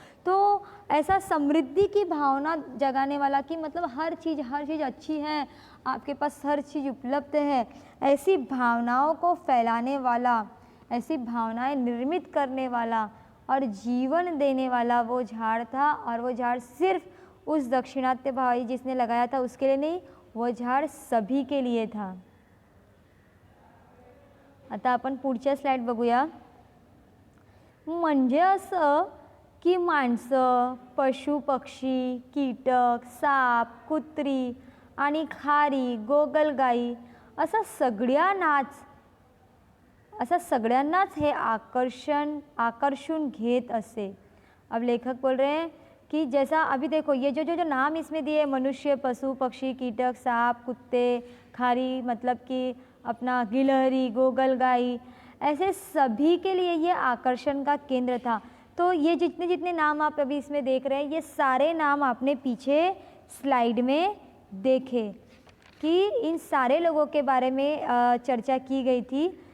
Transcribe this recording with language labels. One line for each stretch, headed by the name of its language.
Hindi: तो ऐसा समृद्धि की भावना जगाने वाला कि मतलब हर चीज़ अच्छी है, आपके पास हर चीज़ उपलब्ध है, ऐसी भावनाओं को फैलाने वाला, ऐसी भावनाएं निर्मित करने वाला और जीवन देने वाला वो झाड़ था। और वो झाड़ सिर्फ उस दाक्षिणात्य भाई जिसने लगाया था उसके लिए नहीं, वो झाड़ सभी के लिए था।
Marathi: आता आपण पुढच्या स्लाइड बघूया। म्हणजे असं की माणसं, पशु पक्षी, कीटक, साप, कुत्री आणि खारी, गोगलगाई असा सगळ्यांनाच हे आकर्षण घेत असे।
Hindi: अब लेखक बोल रहे हैं कि जैसा अभी देखो ये जो नाम इसमें दिए, मनुष्य, पशु पक्षी, कीटक, सांप, कुत्ते, खारी मतलब कि अपना गिलहरी, गोगलगाई, ऐसे सभी के लिए ये आकर्षण का केंद्र था। तो ये जितने नाम आप अभी इसमें देख रहे हैं, ये सारे नाम आपने पीछे स्लाइड में देखे कि इन सारे लोगों के बारे में चर्चा की गई थी।